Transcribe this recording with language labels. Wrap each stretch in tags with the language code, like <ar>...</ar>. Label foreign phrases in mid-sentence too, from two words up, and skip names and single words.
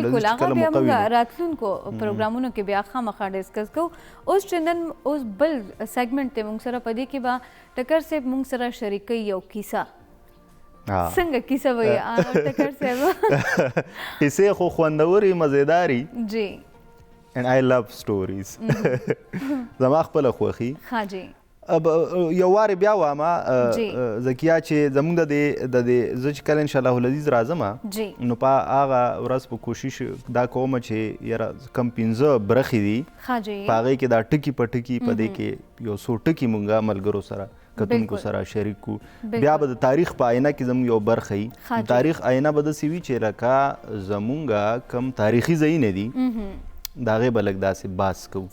<ps>بالکل هغه بیا موږ راتلونکو پروګرامونو کې بیا خامخا ډسکس کوو اوس چې نن اوس بل سیګمنټ دی موږ سره په دې کې به ټکر صاحب موږ سره شریکوي یو کیسه څنګه کیسه وایي ټکر صاحب کیسې خو خوندورې مزیدارې جی</ps> <en>and I love stories</en> <ps>زما خپله خوښي ها جی یو وارې بیا وامه زکیه چې زموږ د دې زه چې کله</ps> <ar>انشاءالله العزیز</ar> <ps>راځم نو په هغه ورځ په کوشش دا کوم چې یاره کم 15 برخې دي په هغې کې دا ټکي په ټکي په دې کې یو څو ټکي مونږ ملګرو سره کتونکو سره شریک کو بیا به د تاریخ په آینه کې زموږ یو برخه وي تاریخ آینه به داسې وي چې لکه زموږ کم تاریخي ځایونه دي د هغې به لږ داسې بحث کوو</ps>